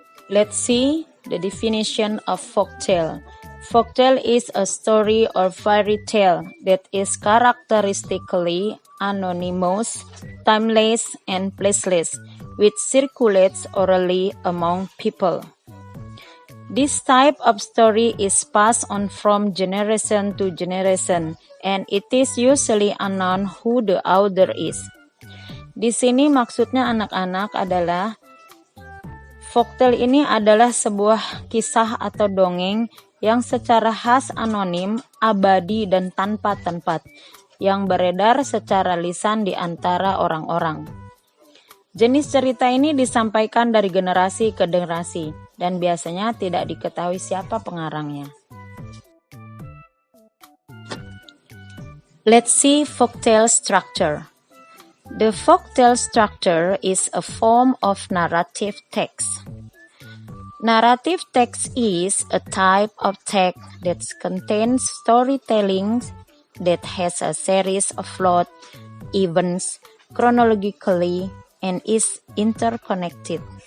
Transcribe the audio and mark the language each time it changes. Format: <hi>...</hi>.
<en>Let's see the definition of folktale. Folktale is a story or fairy tale that is characteristically anonymous, timeless, and placeless, which circulates orally among people. This type of story is passed on from generation to generation, and it is usually unknown who the author is.</en> <id>Di sini maksudnya anak-anak adalah folktale ini adalah sebuah kisah atau dongeng yang secara khas anonim, abadi, dan tanpa tempat, yang beredar secara lisan di antara orang-orang. Jenis cerita ini disampaikan dari generasi ke generasi, dan biasanya tidak diketahui siapa pengarangnya.</id> <en>Let's see folktale structure. The folktale structure is a form of narrative text. Narrative text is a type of text that contains storytelling that has a series of plot, events, chronologically, and is interconnected.</en>